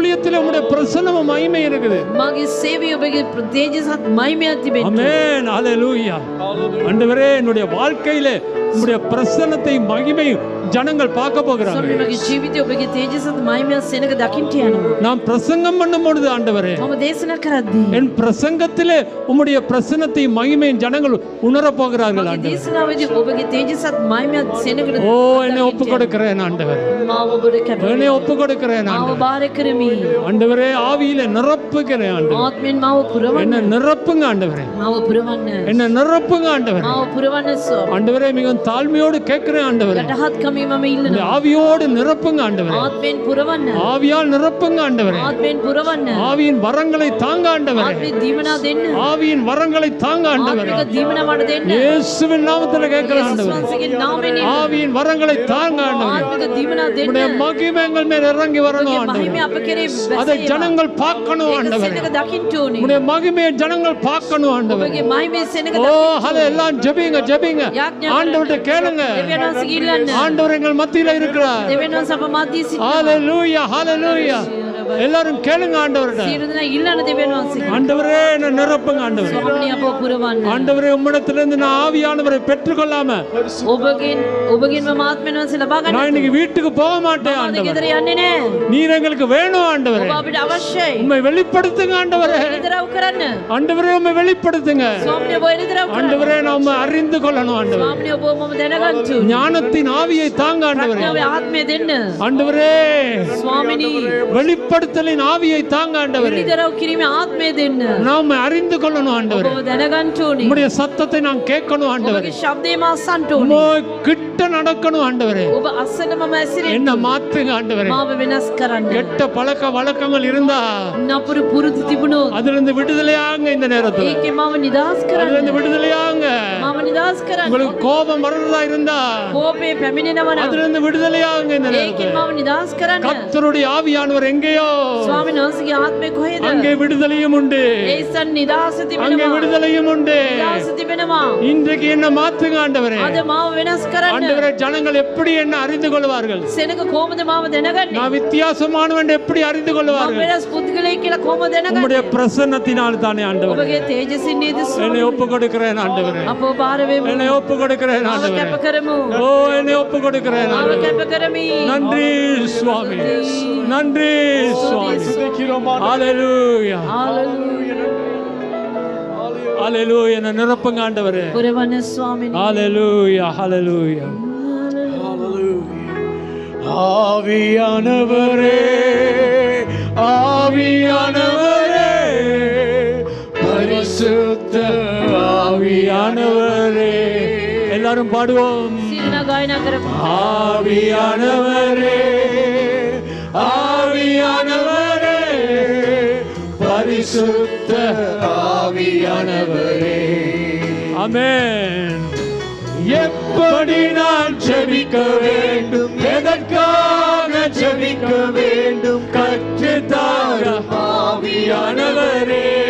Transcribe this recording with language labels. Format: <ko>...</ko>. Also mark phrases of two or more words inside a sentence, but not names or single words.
<ta>ஊழியத்தில் உம்முடைய பிரசன்னமும் மகிமை இருக்குது.</ta> <si>මාගේ සේවය ඔබගේ තේජසත් මහිමයක් තිබෙන්න.</si> <ta>ஆமென். ஹalleluya. ஆண்டவரே என்னுடைய வாழ்க்கையிலே உம்முடைய பிரசன்னத்தை மகிமை ஜனங்கள் பார்க்க போகிறாங்க.</ta> <si>ස්වාමිනී මගේ ජීවිතේ ඔබගේ තේජසත් මහිමයක් සෙනග දකින්න යනවා.</si> <ta>நான் பிரசங்கம் பண்ணும் பொழுது ஆண்டவரே</ta> <si>මම දේශනා කරද්දී</si> <ta>என் பிரசங்கத்திலே உம்முடைய பிரசன்னத்தை மகிமை ஜனங்கள் உணரப் போகிறார்கள்</ta> <si>මගේ</si> <ta>ஆண்டவரே.</ta> <si>දේශනාවේදී ඔබගේ තේජසත් මහිමයක් සෙනග</si> <ta>ஓ என்னை ஒப்பு கொடுக்கிறேன் ஆண்டவரே.</ta> <si>මාව ඔබට කැප</si> <ta>என்னை ஒப்பு கொடுக்கிறேன்</ta> <si>මාව</si> <ta>ஆண்டவரே.</ta> <si>බාර කරමි.</si> <ta>ஆண்டவரே ஆவியில நிரப்புகிறேன் ஆண்டவரே.</ta> <si>ආත්මෙන් මාව පුරවන්න.</si> <ta>என்ன நிரப்புங்க ஆண்டவரே.</ta> <si>මාව පුරවන්න.</si> <ta>என்ன நிரப்புங்க ஆண்டவரே.</ta> <si>මාව පුරවන්න ස්වාමී.</si> <ta>ஆண்டவரே மிகவும் தாழ்மையோடு கேட்கிறேன் ஆண்டவரே.</ta> <si>යටහත් කමී මම</si> <ta>இந்த</ta> <si>ඉල්ලනවා.</si> <ta>ஆவியோடு நிரப்புங்க ஆண்டவரே.</ta> <si>ආත්මෙන් පුරවන්න.</si> <ta>ஆவியால் நிரப்புங்க ஆண்டவரே.</ta> <si>ආත්මෙන් පුරවන්න.</si> <ta>ஆவியின் வரங்களை தாங்க ஆண்டவரே.</ta> <si>ආත්මෙ දීමනා දෙන්න.</si> <ta>ஆவியின் வரங்களை தாங்க ஆண்டவரே.</ta> <si>ආත්මික දීමනා මට දෙන්න.</si> <ta>இயேசுவின் நாமத்தில் கேட்கிறேன்</ta> <si>යේසුස්</si> <ta>ஆண்டவரே.</ta> <si>වහන්සේගේ නාමයෙන් ඉල්ලනවා.</si> <ta>ஆவியின் வரங்களை தாங்க ஆண்டவரே.</ta> <si>ආත්මික දීමනා දෙන්න.</si> <ta>உம்முடைய மகிமை எங்கள் மேல் இறங்கி வரணும்</ta> <si>ඔබගේ</si> <ta>ஆண்டவரே.</ta> <si>මහිමය අප කෙරේ</si> <ta>அதை</ta> <si>බැසේවා.</si> <ta>ஜனங்கள் பார்க்கணும்</ta> <si>ඒක</si> <ta>ஆண்டவரே.</ta> <si>සෙනග දකින්න ඕනේ.</si> <ta>உம்முடைய மகிமையை ஜனங்கள் பார்க்கணும் ஆண்டவரே.</ta> <si>ඔබගේ මහිමය සෙනග ஓ දකින්න</si> <ta>ஹலே எல்லாம் ஜெபிங்க ஜெபிங்க.</ta> <si>යාඥා</si> <ta>ஆண்டவர்ட்ட கேளுங்க.</ta> <si>දෙවියන් වහන්සේගේ ඉල්ලන්න.</si> <ta>ஆண்டவர் எங்கள் மத்தியில இருக்கிறார்.</ta> <si>දෙවියන් වහන්සේ අප මැදදී සිටිනවා.</si> <ta>ஹalleluya ஹalleluya. எல்லாரும் கேளுங்க ஆண்டவர்ட்ட.</ta> <si>සියලු දෙනා ඉල්ලන්න දෙවියන් වහන්සේ.</si> <ta>ஆண்டவரே என்ன நிரப்புங்க ஆண்டவரே.</ta> <si>ස්වාමිනේ අප පුරවන්න.</si> <ta>ஆண்டவரே உம்மிடத்திலிருந்து நான் ஆவியானவரை பெற்றுக்கொள்ளாம</ta> <si>ඔබගෙන් මම ආත්මෙන් වහන්සේ ලබා</si> <ta>நான்</ta> <si>ගන්න.</si> <ta>இன்னைக்கு வீட்டுக்கு போக மாட்டேன்</ta> <si>අද</si> <ta>ஆண்டவரே.</ta> <si>ගෙදර යන්නේ නැහැ.</si> <ta>நீர் எங்களுக்கு வேணும் ஆண்டவரே.</ta> <si>ඔබ අපිට අවශ්‍යයි.</si> <ta>உம்மை வெளிப்படுத்துங்க ஆண்டவரே.</ta> <si>එළිදරව් කරන්න.</si> <ta>ஆண்டவரே உம்மை வெளிப்படுத்துங்க.</ta> <si>ස්වාමිනේ ඔබ එළිදරව් කරන්න.</si> <ta>ஆண்டவரே நான் உம்மை அறிந்து கொள்ளணும் ஆண்டவரே.</ta> <si>ස්වාමිනේ ඔබ මම දැනගන්න ඕනේ.</si> <ta>ஞானத்தின் ஆவியை தாங்க ஆண்டவரே.</ta> <si>ප්‍රඥාවේ ආත්මය දෙන්න.</si> <ta>ஆண்டவரே</ta> <si>ස්වාමිනේ</si> <ta>வெளிப்படுத்தலின் ஆவியை தாங்க ஆண்டவரே.</ta> <si>එළිදරව් කිරීමේ ආත්මය දෙන්න.</si> <ta>நான் உம்மை அறிந்து கொள்ளணும் ஆண்டவரே.</ta> <si>ඔබ දැනගන්න ඕනේ.</si> <ta>உம்முடைய சத்தத்தை நான் கேட்கணும் ஆண்டவரே.</ta> <si>ඔබගේ ශබ්දේ මා අසන්න ඕනේ.</si> <ta>உம்மை கிட்ட நடக்கணும் ஆண்டவரே.</ta> <si>ඔබ අසන්න මම ඇසිරෙන්න.</si> <ta>என்ன மாற்றுங்க ஆண்டவரே.</ta> <si>මාව වෙනස් කරන්න.</si> <ta>கெட்ட பழக்க வழக்கங்கள் இருந்தா</ta> <si>නපුරු පුරුදු තිබුණොත්</si> <ta>அதிலிருந்து விடுதலையாங்க இந்த நேரத்துல.</ta> <si>ඒකේ මාව නිදහස් කරන්න.</si> <ta>அதிலிருந்து விடுதலையாங்க.</ta> <si>මාව නිදහස් කරන්න.</si> <ta>உங்களுக்கு கோபம் வரதா இருந்தா</ta> <si>කෝපේ පැමිණෙනවා නම්</si> <ta>அதிலிருந்து விடுதலையாங்க இந்த</ta> <si>ඒකෙන්</si> <ta>நேரத்துல.</ta> <si>මාව නිදහස් කරන්න.</si> <ta>கர்த்தருடைய ஆவியானவர் எங்கேயோ</ta> <si>ස්වාමීන් වහන්සේගේ ආත්මය කොහෙද?</si> <ta>அங்கே விடுதலையும் உண்டு.</ta> <si>ඒසන් නිදහස</si> <ta>அங்கே</ta> <si>තිබෙනවා.</si> <ta>விடுதலையும் உண்டு.</ta> <si>නිදහස තිබෙනවා.</si> <ta>இன்றைக்கு என்ன மாத்துங்க ஆண்டவரே.</ta> <si>අද මාව වෙනස් කරන්න.</si> <ta>ஆண்டவரே ஜனங்கள் எப்படி என்ன அறிந்து கொள்வார்கள்.</ta> <si>සෙනග කොහොමද මාව දැනගන්නේ?</si> <ta>நான் வித்தியாசமானவன் எப்படி அறிந்து</ta> <si>මම</si> <ta>கொள்வார்கள்.</ta> <si>වෙනස් පුද්ගලයෙක් කියලා කොහොමද</si> <ta>உம்முடைய</ta> <si>දැනගන්නේ?</si> <ta>பிரசன்னத்தினால் தானே ஆண்டவரே.</ta> <si>ඔබගේ තේජසින් නේද</si> <ta>என்னை</ta> <si>ස්වාමී?</si> <ta>ஒப்பு கொடுக்கிறேன் ஆண்டவரே.</ta> <si>අපෝ බාර වෙමු.</si> <ta>என்னை ஒப்பு கொடுக்கிறேன்</ta> <si>මාව</si> <ta>ஆண்டவரே.</ta> <si>කැප කරමු.</si> <ta>ஓ என்னை ஒப்பு கொடுக்கிறேன்</ta> <si>මාව</si> <ta>ஆண்டவரே.</ta> <si>කැප කරමි.</si> <ta>நன்றி சுவாமி. நன்றி சுவாமி.</ta> <en>Hallelujah.</en> <ta>ஹalleluya.</ta> <si>හාලෙලූයා.</si> <ta>ஹalleluya. என்ன நிரப்புங்க ஆண்டவரே.</ta> <si>පුරවන ස්වාමිනේ.</si> <ta>ஹalleluya. ஹalleluya. ஆவியானவரே ஆவியானவரே பரிசுத்த ஆவியானவரே எல்லாரும் பாடுவோம்.</ta> <si>සිරුනා ගායනා කරමු.</si> <ta>ஆவியானவரே ஆவியானவரே பரிசுத்த ஆவியானவரே ஆமென். எப்படி நான் ஜெபிக்க வேண்டும் எதற்காக ஜெபிக்க வேண்டும் கற்றுத்தாரும் ஆவியானவரே</ta>